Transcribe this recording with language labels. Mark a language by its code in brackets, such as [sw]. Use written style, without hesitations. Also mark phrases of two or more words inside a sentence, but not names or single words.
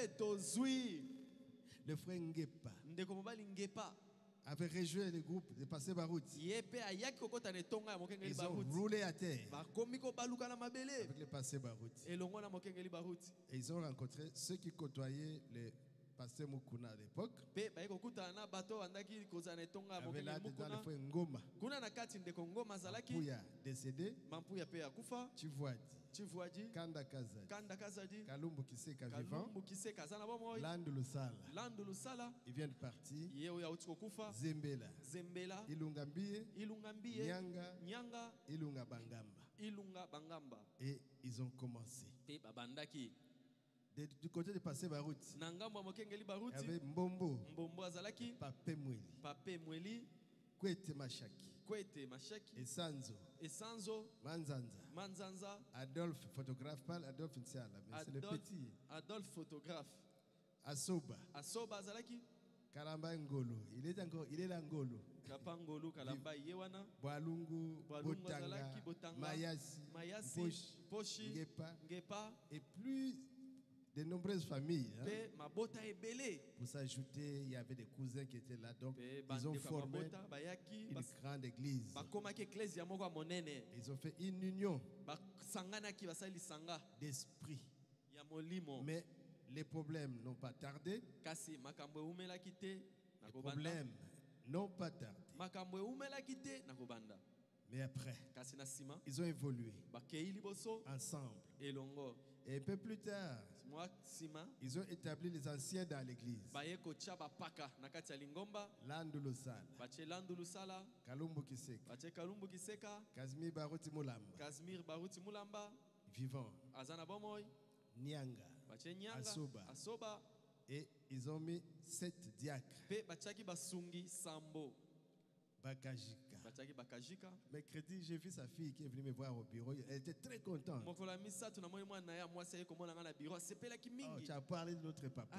[fr] Le frère Ngepa avait rejoint le groupe de Passé Barout. Ils ont roulé à terre avec le Passé Barout. Et ils ont rencontré ceux qui côtoyaient les pasteur Mukuna à l'époque. Il y avait là dedans le frère Ngoma. Mampuya décédé. Chivuadi. Kanda Kazadi. Kalumbu Kiseka vivant. Landu Lusala. Il vient de partir. Zembela. Ilunga Mbie. Nyanga. Ilunga Bangamba. Et ils ont commencé. Du côté de Passé Barout, il y avait Mbombo, Papé Mweli, Kwete Mashaki. Kwete Mashaki. Esanzo. Manzanza. Adolphe, photographe, pas Adolphe Nsiala, mais c'est le petit. Adolphe, photographe. Asoba. Asoba Azalaki. Kalamba Ngolo. Il est là Ngolo. Kapa Ngolo, Kalamba Yewana. Boalungu, Botanga, Mayasi, Poshi, Ngepa. Et plus de nombreuses familles. Hein. Pour s'ajouter, il y avait des cousins qui étaient là. Donc, ils ont formé une grande église. Ils ont fait une union d'esprit. Mais les problèmes n'ont pas tardé. Les problèmes n'ont pas tardé. Mais après, ils ont évolué ensemble. Et un peu plus tard, ils ont établi les anciens dans l'église. Landoulusala, Kalumbu Kiseka, Kazmir Baruti Mulamba, Vivant, Nyanga, Asoba. Et ils ont mis 7 diacres. Bakajika. Mercredi, j'ai vu sa fille qui est venue me voir au bureau. Elle était très contente. Oh, tu as parlé de notre papa.